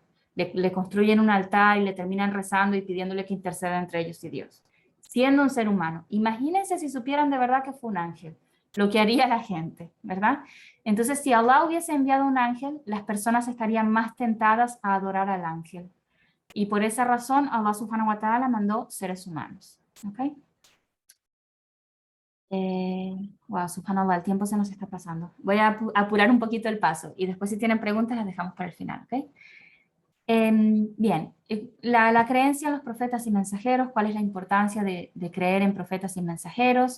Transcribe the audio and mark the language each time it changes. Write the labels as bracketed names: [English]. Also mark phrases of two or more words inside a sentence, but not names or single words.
[Spanish] Le construyen un altar y le terminan rezando y pidiéndole que interceda entre ellos y Dios, siendo un ser humano. Imagínense si supieran de verdad que fue un ángel, lo que haría la gente, ¿verdad? Entonces, si Allah hubiese enviado un ángel, las personas estarían más tentadas a adorar al ángel. Y por esa razón, Allah [Arabic] سبحانه وتعالى [Spanish] mandó seres humanos. ¿Ok? Wow, subhanallah, el tiempo se nos está pasando. Voy a apurar un poquito el paso y después si tienen preguntas las dejamos para el final, ¿ok? Bien, la creencia en los profetas y mensajeros, ¿cuál es la importancia de creer en profetas y mensajeros?